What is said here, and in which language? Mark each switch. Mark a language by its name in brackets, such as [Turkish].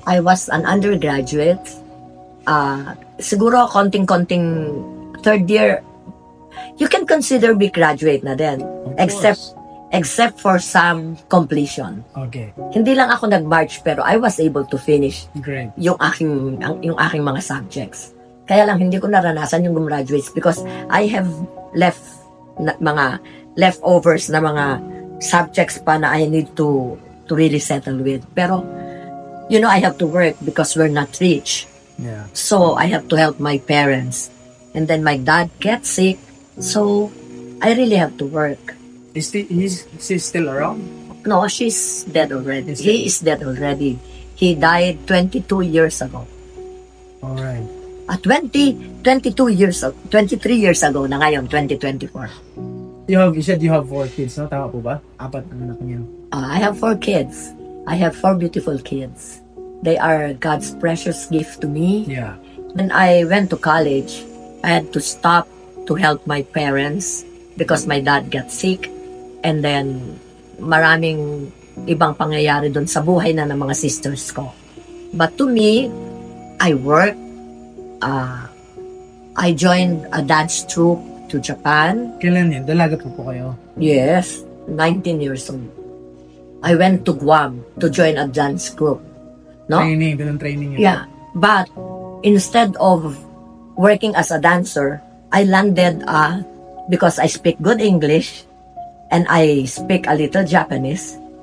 [English] I was an undergraduate. Siguro konting-konting third year, you can consider me graduate na din. Of Except course. except for some completion. Okay. [Filipino] Hindi lang ako nag-march pero I was able to finish [English] Great. [Filipino] yung aking mga subjects. Kaya lang hindi ko naranasan yung gumraduates because I have mga leftovers na mga subjects pa na I need to really settle with. [English] Pero you know, I have to work because we're not rich. Yeah. So I have to help my parents. And then my dad gets sick. So I really have to work. Is he still around? No, she's dead already. Is He is dead already. He died 22 years ago. All right. 23 years ago na ngayon, 2024. You said you have 4 kids, no? [Filipino] Tama po ba? 4 ang anak niyo. [English] I have 4 kids. I have 4 beautiful kids. They are God's precious gift to me. Yeah. When I went to college, I had to stop to help my parents because my dad got sick. [Filipino] And then, maraming ibang pangyayari doon sa buhay na ng mga sisters ko. [English] But to me, I work. I joined a dance troupe to Japan. [Filipino] Kailan yan? Dalaga po kayo? [English] Yes, 19 years old. I went to Guam to join a dance group. No? [Filipino] Training, doon ang training yun. [English] Yeah, but instead of working as a dancer, I landed because I speak good English and I speak a little Japanese.